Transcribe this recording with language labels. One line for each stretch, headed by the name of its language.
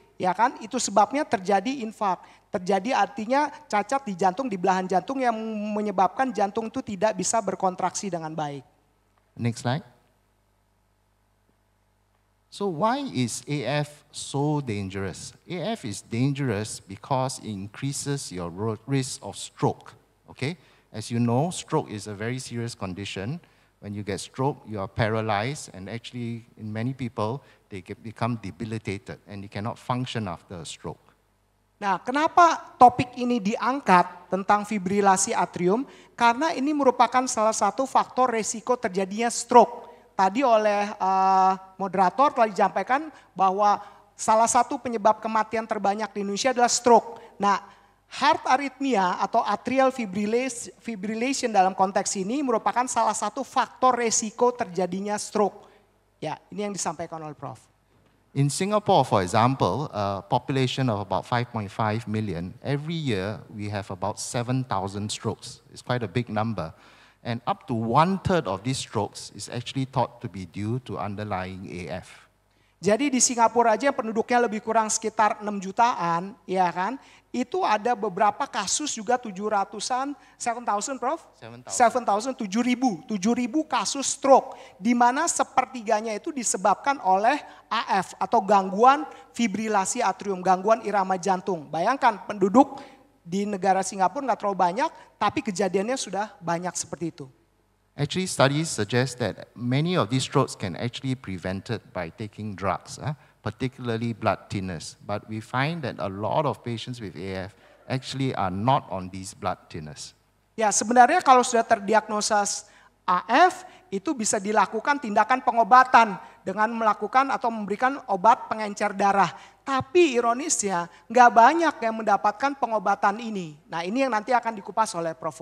Indonesian: Ya kan, itu sebabnya terjadi infak. Terjadi artinya cacat di jantung, di belahan jantung yang menyebabkan jantung itu tidak bisa berkontraksi dengan baik.
English: Next slide. So why is AF so dangerous? AF is dangerous because it increases your risk of stroke. Okay, as you know, stroke is a very serious condition. When you get stroke, you are paralyzed, and actually in many people, they become debilitated and they cannot function after a stroke.
Indonesian: Nah, kenapa topik ini diangkat tentang fibrilasi atrium? Karena ini merupakan salah satu faktor resiko terjadinya stroke. Tadi oleh moderator telah disampaikan bahwa salah satu penyebab kematian terbanyak di Indonesia adalah stroke. Nah, heart arrhythmia atau atrial fibrillation dalam konteks ini merupakan salah satu faktor resiko terjadinya stroke. Ya, ini yang disampaikan oleh Prof.
English: In Singapore, for example, a population of about 5.5 million, every year we have about 7,000 strokes. It's quite a big number. And up to 1/3 of these strokes is actually thought to be due to underlying AF.
Indonesian: Jadi di Singapura aja penduduknya lebih kurang sekitar 6 jutaan, ya kan? Itu ada beberapa kasus juga 700-an, 7,000 Prof? 7,000, 7.000 kasus stroke. Di mana sepertiganya itu disebabkan oleh AF atau gangguan fibrilasi atrium, gangguan irama jantung. Bayangkan penduduk di negara Singapura nggak terlalu banyak, tapi kejadiannya sudah banyak seperti itu.
English: Actually, studies suggest that many of these strokes can actually be prevented by taking drugs, particularly blood thinners. But we find that a lot of patients with AF actually are not on these blood thinners.
Indonesian: Ya, sebenarnya kalau sudah terdiagnosis AF, itu bisa dilakukan tindakan pengobatan dengan melakukan atau memberikan obat pengencer darah. Tapi ironisnya, nggak banyak yang mendapatkan pengobatan ini. Nah, ini yang nanti akan dikupas oleh Prof.